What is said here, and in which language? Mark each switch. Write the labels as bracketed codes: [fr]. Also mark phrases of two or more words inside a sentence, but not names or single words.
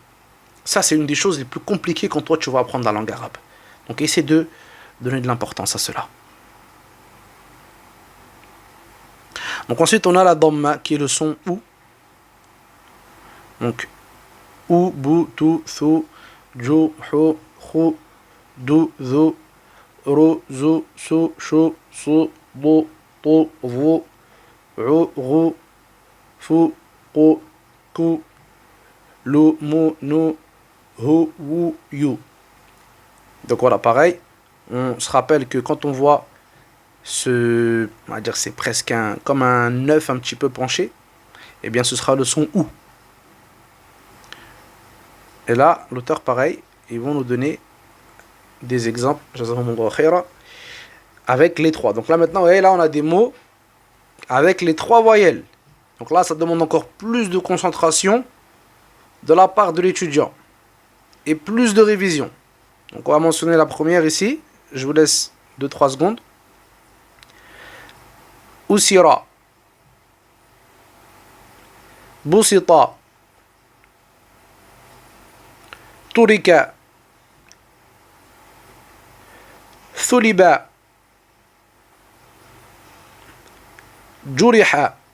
[fr] Ça, c'est une des choses les plus compliquées quand toi, tu vas apprendre la langue arabe. Donc, essaie de donner de l'importance à cela. Donc, ensuite, on a la dhamma qui est le son ou. Donc, ou, bou, tu, thu, ju, hu, khu, du, zu, ru, zu, su, shu, su, bu, tu, vu, ru, ru, fu, qu, ku, lu, mu, nu, hu, wu, yu. Donc voilà, pareil, on se rappelle que quand on voit on va dire c'est presque comme un œuf un petit peu penché, eh bien ce sera le son ou. Et là, l'auteur, pareil, ils vont nous donner des exemples, avec les 3. Donc là, maintenant, vous voyez, là, on a des mots avec les 3 voyelles. Donc là, ça demande encore plus de concentration de la part de l'étudiant et plus de révision. Donc on va mentionner la première ici. Je vous laisse 2-3 secondes. [ar] أسر بسط ترك ثلب جرح